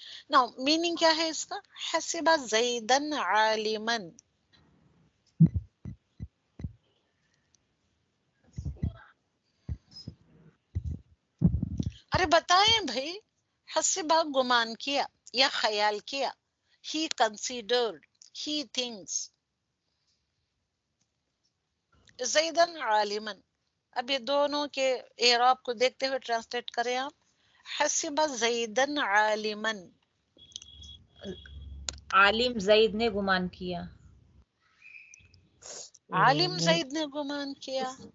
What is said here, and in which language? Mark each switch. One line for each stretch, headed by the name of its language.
Urdu: نا میننگ کیا ہے اس کا؟ حسبہ زیدن عالمن. ارے بتائیں بھائی، حسبہ گمان کیا یا خیال کیا.
English: He considered, he thinks.
Urdu: زیدن عالمن. اب یہ دونوں کے اعراب کو دیکھتے ہوئے ٹرانسلیٹ کریں آپ. حسبہ زیدن عالمن. عالم زید نے گمان کیا. عالم زید نے گمان کیا.